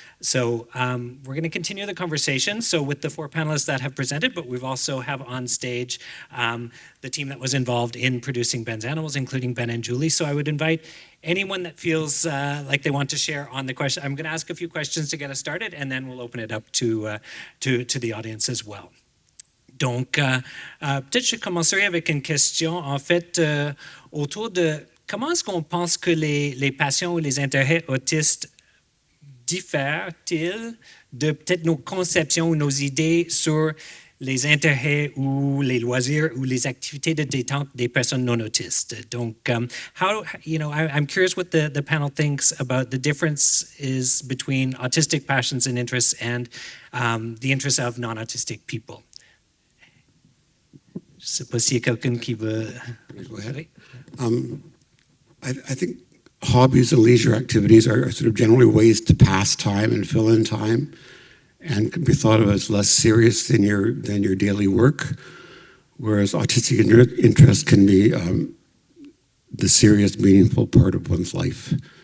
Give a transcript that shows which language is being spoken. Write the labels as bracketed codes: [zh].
[en] So we're going to continue the conversation. So with the four panelists that have presented, but we've also have on stage the team that was involved in producing Ben's Animals, including Ben and Julie. So I would invite anyone that feels like they want to share on the question. I'm going to ask a few questions to get us started, and then we'll open it up to the audience as well. [fr] Donc, peut-être je commencerai avec une question, en fait, autour de comment est-ce qu'on pense que les passions ou les intérêts autistes diffèrent-ils de peut-être nos conceptions ou nos idées sur les intérêts ou les loisirs ou les activités de détente des personnes non autistes. [en] Donc, I'm curious what the panel thinks about the differences between autistic passions and interests and the interests of non-autistic people. [fr] Je ne sais pas s'il y a quelqu'un qui veut... [en] Go ahead. I think hobbies and leisure activities are sort of generally ways to pass time and fill in time, and can be thought of as less serious than your daily work, whereas autistic interest can be the serious, meaningful part of one's life.